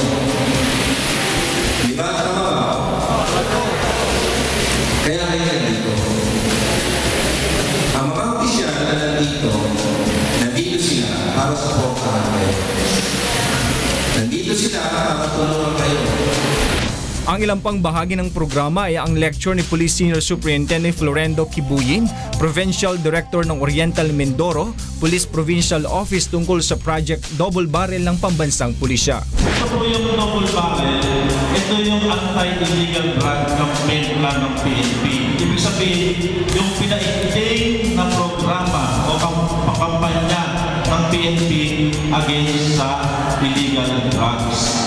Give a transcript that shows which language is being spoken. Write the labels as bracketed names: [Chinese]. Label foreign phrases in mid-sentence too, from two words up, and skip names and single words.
[Filipino] Di ba? Tama ba? Kaya kayo nandito. Ang mga opisyal na nandito sila para supportahan kayo. Nandito sila para tulungan kayo. Ang ilang pang bahagi ng programa ay ang lecture ni Police Senior Superintendent Florendo Kibuyin, Provincial Director ng Oriental Mindoro, Police Provincial Office tungkol sa Project Double Barrel ng Pambansang Pulisya. Ito po yung Double Barrel, ito yung [English] anti-illegal drug campaign plan [Filipino] ng PNP. Ibig sabihin, yung pinaigting na programa o kampanya ng PNP against sa [English] illegal drugs.